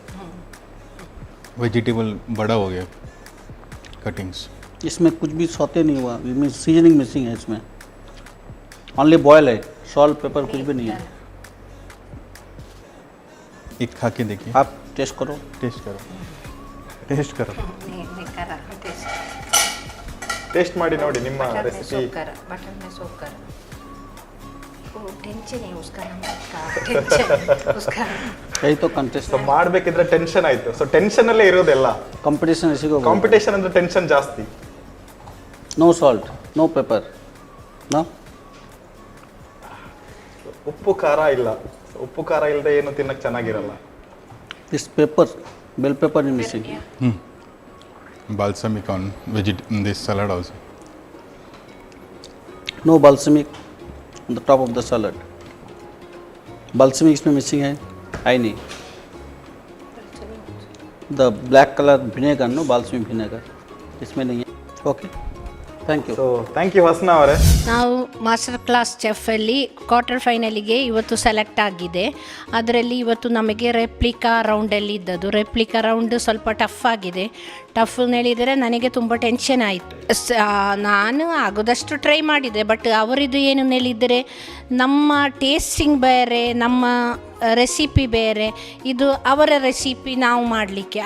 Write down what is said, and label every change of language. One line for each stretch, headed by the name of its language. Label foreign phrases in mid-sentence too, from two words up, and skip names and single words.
Hindi: वेजिटेबल बड़ा हो गया कटिंग्स. इसमें कुछ भी सौते नहीं हुआ,
English: mean seasoning missing
Hindi: है इसमें,
English: only boil
Hindi: है,
English: salt pepper
Hindi: कुछ भी नहीं है. एक खा के देखिए. आप टेस्ट करो. टेस्ट करो.
Kannada: ಟೇಸ್ಟ್ ಮಾಡಿ ನೋಡಿ ನಿಮ್ಮ ರೆಸಿಪಿ.
Hindi: बटर में सोक कर. वो टेंशन है उसका, टेंशन उसका. यही तो कंटेस्ट.
Kannada: ಸೊ ಮಾಡ್ಬೇಕಿದ್ರೆ ಟೆನ್ಷನ್ ಆಯ್ತು. ಸೊ ಟೆನ್ಷನ್ ಅಲ್ಲೇ ಇರೋದೆಲ್ಲ.
Hindi: कंपटीशन इसी को.
Kannada: ಕಾಂಪಿಟೇಷನ್ ಅಂದ್ರೆ ಟೆನ್ಷನ್ ಜಾಸ್ತಿ.
English: No salt, no pepper, no.
Kannada: ಉಪ್ಪು ಖಾರ ಇಲ್ಲ. ಉಪ್ಪು ಖಾರ ಇಲ್ಲದೆ ಏನು ತಿನ್ನಕ್ಕೆ ಚೆನ್ನಾಗಿರಲ್ಲ.
English: this pepper, bell pepper is missing. Balsamic on this salad also. No balsamic on the top of the salad.
Hindi: Balsamic इसमें मिसिंग है, आई नहीं.
English: The black color vinegar, no balsamic vinegar,
Hindi: इसमें नहीं है.
English: Okay, thank you.
Kannada: ಸೊ
English: thank you
Kannada: ಹಸ್ನಾ ಅವರೇ. ನಾವು
English: master class
Kannada: ಚೆಫಲ್ಲಿ
English: quarter finalige
Kannada: ಇವತ್ತು ಸೆಲೆಕ್ಟ್ ಆಗಿದೆ. ಅದರಲ್ಲಿ ಇವತ್ತು ನಮಗೆ
English: replica roundalli
Kannada: ಇದ್ದದ್ದು.
English: replica round
Kannada: ಸ್ವಲ್ಪ ಟಫ್ ಆಗಿದೆ. ಟಫ್ ಹೇಳಿದರೆ ನನಗೆ ತುಂಬ ಟೆನ್ಷನ್ ಆಯಿತು. ನಾನು ಆಗೋದಷ್ಟು ಟ್ರೈ ಮಾಡಿದೆ, ಬಟ್ ಅವರಿದು ಏನು ಹೇಳಿದರೆ ನಮ್ಮ ಟೇಸ್ಟಿಂಗ್ ಬೇರೆ, ನಮ್ಮ ರೆಸಿಪಿ ಬೇರೆ, ಇದು ಅವರ ರೆಸಿಪಿ ನಾವು ಮಾಡಲಿಕ್ಕೆ.